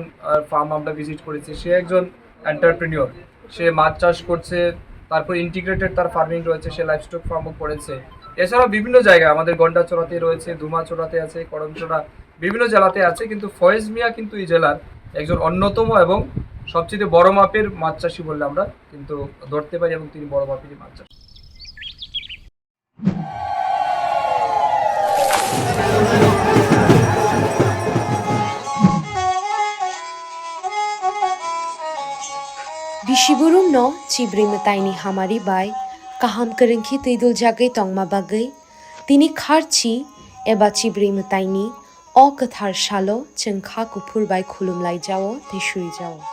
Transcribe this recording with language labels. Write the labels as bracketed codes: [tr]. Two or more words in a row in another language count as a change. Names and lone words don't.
[bn] ফার্ম আমরা ভিজিট করেছি সে একজন এন্টারপ্রেনিয়র সে মাছ চাষ করছে তারপর ইন্টিগ্রেটেড তার ফার্মিং রয়েছে সে [en] livestock farm [bn] করেছে এছাড়াও বিভিন্ন জায়গায় আমাদের গন্ডাচড়াতে রয়েছে ধুমাচড়াতে আছে করমচড়া বিভিন্ন জেলাতে আছে কিন্তু ফয়েজ মিয়া কিন্তু এই জেলার একজন অন্যতম এবং সবচেয়ে বড় মাপের মাছ চাষি বললে আমরা কিন্তু ধরতে পারি এবং তিনি বড় মাপেরই মাছ চাষি [trp] Bishiburum no cibrim taini hamari bai kaham kerengki tuidul jagai tongma bagai tini kharchi eba cibrim taini o kathar shalo chengkha kupur bai khulum lai jao tishui jao